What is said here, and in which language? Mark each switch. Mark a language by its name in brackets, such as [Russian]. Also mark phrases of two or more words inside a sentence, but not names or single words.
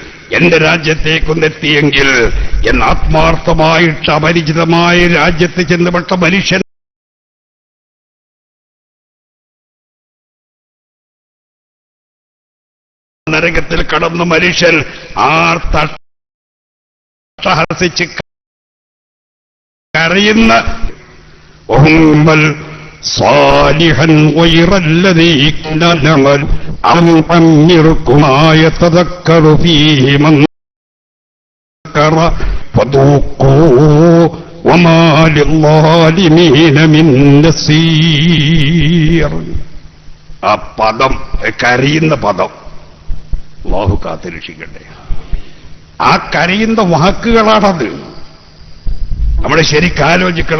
[Malayalam] എന്ന് ആത്മാർത്ഥമായിട്ട് അപരിചിതമായ രാജ്യത്ത് ചെന്നുപെട്ട മനുഷ്യൻ നരകത്തിൽ കടന്ന മനുഷ്യൻ ആർത്തഹസിച്ച് കരയുന്ന [Arabic] صالحا غير الذي كنا نعمل أم أمركم ما يتذكر فيه من ذكر فذوقوا وما للظالمين من نصير. [Malayalam] ആ പദം, കരയുന്ന പദം, അല്ലാഹു കാത്തുരക്ഷിക്കട്ടെ. ആ കരയുന്ന വാക്കുകളാണത്. നമ്മൾ ശരിക്കാലോചിക്കണം.